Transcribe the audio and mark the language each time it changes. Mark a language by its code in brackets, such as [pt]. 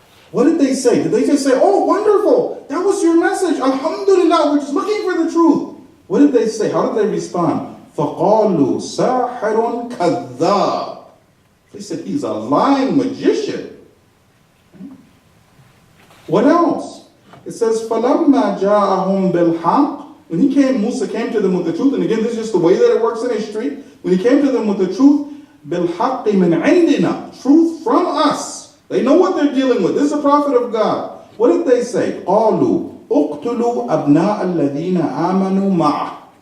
[en] What did they say? Did they just say, "Oh, wonderful, that was your message, alhamdulillah, we're just looking for the truth"? What did they say? How did they respond? [ar] فَقَالُوا سَاحِرٌ كَذَّابٌ. [en] They said, he's a lying magician. What else? It says, [ar] فَلَمَّا جَاءَهُمْ بِالْحَقِّ. [en] When Musa came to them with the truth, and again, this is just the way that it works in history. When he came to them with the truth, [ar] بِالْحَقِّ مِنْ عِنْدِنَا, [en] truth from us. They know what they're dealing with. This is a prophet of God. What did they say? [ar] قَالُوا اُقْتُلُوا أَبْنَاءَ الَّذِينَ آمَنُوا مَعَهُ.